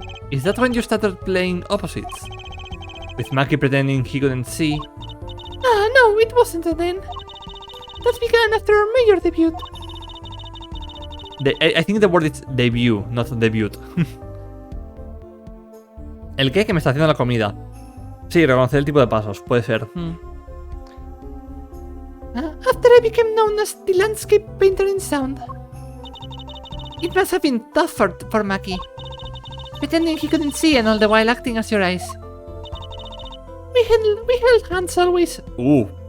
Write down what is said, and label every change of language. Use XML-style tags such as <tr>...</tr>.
<en>Is that when you started playing opposites? With Maki pretending he couldn't see? Ah, no, it wasn't then. That began after our major debut. I think the word is debut, not debut.</en> <es>¿El qué? Que me está haciendo la comida. Sí, reconocer el tipo de pasos, puede ser.</es> <en>After I became known as the landscape painter in sound. It must have been tough for Maki. Pretending he couldn't see and all the while acting as your eyes. We held hands always. Ooh.</en>